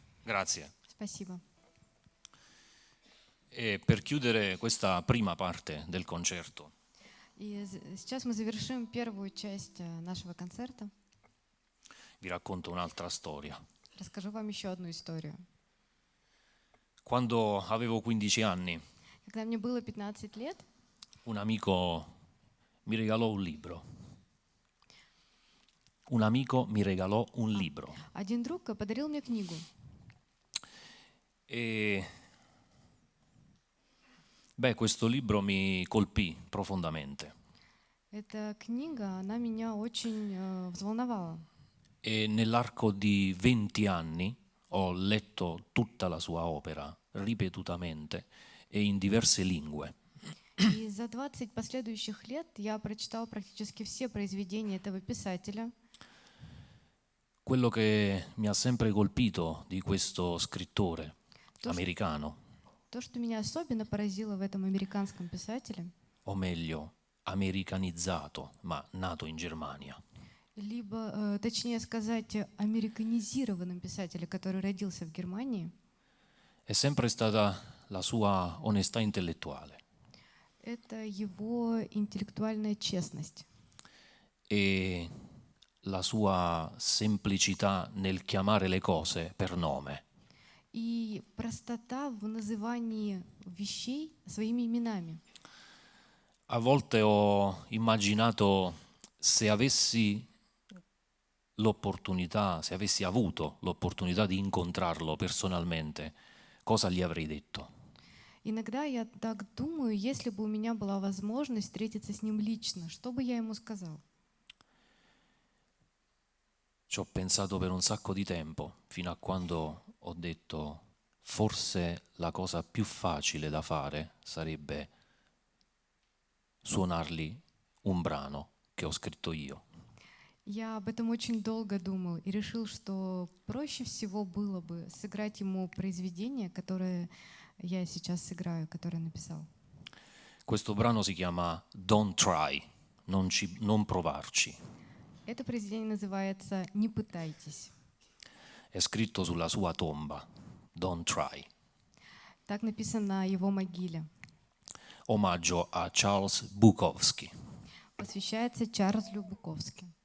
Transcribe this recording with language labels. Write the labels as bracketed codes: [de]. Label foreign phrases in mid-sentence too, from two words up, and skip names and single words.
[it] Grazie. [ru] Спасибо. [it] E per chiudere questa prima parte del concerto, [ru] И сейчас мы завершим первую часть нашего концерта. [it] vi racconto un'altra storia. [ru] Расскажу вам еще одну историю. [it] Quando avevo 15 anni, [ru] Когда мне было 15 лет, [it] un amico mi regalò un libro. Un amico mi regalò un libro. [ru] один друг подарил мне книгу. [it] E questo libro mi colpì profondamente. [ru] Эта книга, она меня очень взволновала. [it] E nell'arco di 20 anni ho letto tutta la sua opera ripetutamente e in diverse lingue. [ru] И за 20 последующих лет я прочитал практически все произведения этого писателя. [it] Quello che mi ha sempre colpito di questo scrittore [ru] То, [it] americano, [ru] То, что меня особенно поразило в этом американском писателе, [it] o meglio, americanizzato, ma nato in Germania, [ru] либо, точнее сказать, американизированном писателе, который родился в Германии, [it] è sempre stata la sua onestà intellettuale [ru] это его интеллектуальная честность [it] e la sua semplicità nel chiamare le cose per nome. [ru] и простота в назывании вещей своими именами. [it] A volte ho immaginato se avessi se avessi avuto l'opportunità di incontrarlo personalmente, cosa gli avrei detto? [ru] Иногда я так думаю, если бы у меня была возможность встретиться с ним лично, что бы я ему сказал? [it] Ci ho pensato per un sacco di tempo, fino a quando ho detto forse la cosa più facile da fare sarebbe suonargli un brano che ho scritto io. [ru] Я об этом очень долго думал и решил, что проще всего было бы сыграть ему произведение, которое я сейчас сыграю, которое написал. [it] Questo brano si chiama Don't Try, non provarci. [ru] Это произведение называется «Не пытайтесь». [it] È scritto sulla sua tomba, Don't Try. [ru] Так написано на его могиле. [it] Omaggio a Charles Bukowski. [ru] Посвящается Чарльзу Буковски.